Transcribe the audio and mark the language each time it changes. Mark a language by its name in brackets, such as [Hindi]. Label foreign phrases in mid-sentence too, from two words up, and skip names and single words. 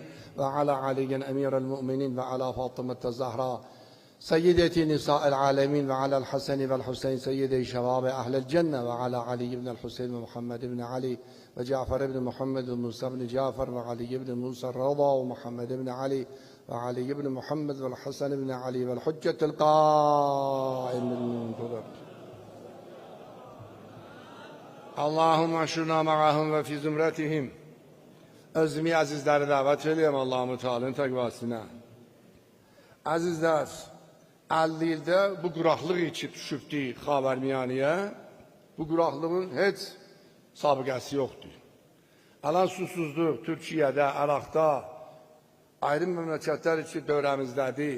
[Arabic] وعلى علي أمير المؤمنين وعلى فاطمة الزهراء سيدتي نساء العالمين وعلى الحسن والحسين سيدي شباب أهل الجنة وعلى علي بن الحسين ومحمد بن علي وجعفر بن محمد وموسى بن جعفر وعلي بن موسى الرضا ومحمد بن علي وعلي بن محمد والحسن بن علي والحجة القائم المنتظر اللهم احشرنا معهم وفي زمرتهم. [Azerbaijani] Özümü azizləri davet edeyim Allah-u Teala'nın təqvasına. Azizlər, 50 ildə bu quraqlıq içi düşübdü Xavərmiyaniyə. Bu quraqlığın heç sabıqəsi yoxdur. Alan susuzluq Türkiyədə, Əraqda, ayrı məmləkətlər içi dövrəmizdədir.